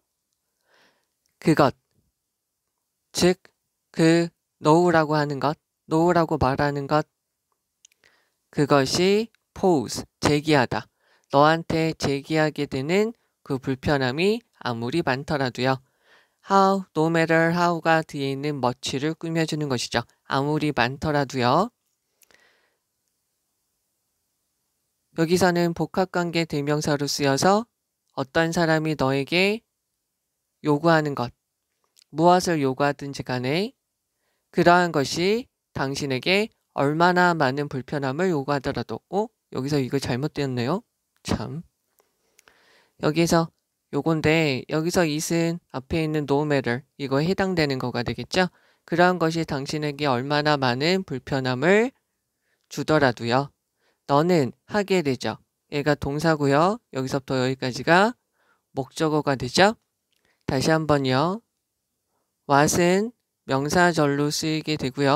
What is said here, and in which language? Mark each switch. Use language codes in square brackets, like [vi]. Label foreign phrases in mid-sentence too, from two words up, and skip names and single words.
[ko] 그것, 즉 그 no라고 하는 것, no라고 말하는 것, 그것이 pose, 제기하다. 너한테 제기하게 되는 그 불편함이 아무리 많더라도요. how, [en] no matter how [ko] 가 뒤에 있는 much를 꾸며주는 것이죠. 아무리 많더라도요. 여기서는 복합관계 대명사로 쓰여서 어떤 사람이 너에게 요구하는 것, 무엇을 요구하든지 간에 그러한 것이 당신에게 얼마나 많은 불편함을 요구하더라도 여기서 이거 잘못되었네요. 참. 여기서 요건데 여기서 it은 앞에 있는 [en] no matter [ko] 이거에 해당되는 거가 되겠죠. 그러한 것이 당신에게 얼마나 많은 불편함을 주더라도요. 너는 하게 되죠. 얘가 동사고요. 여기서부터 여기까지가 목적어가 되죠. 다시 한번요. what은 명사절로 쓰이게 되고요.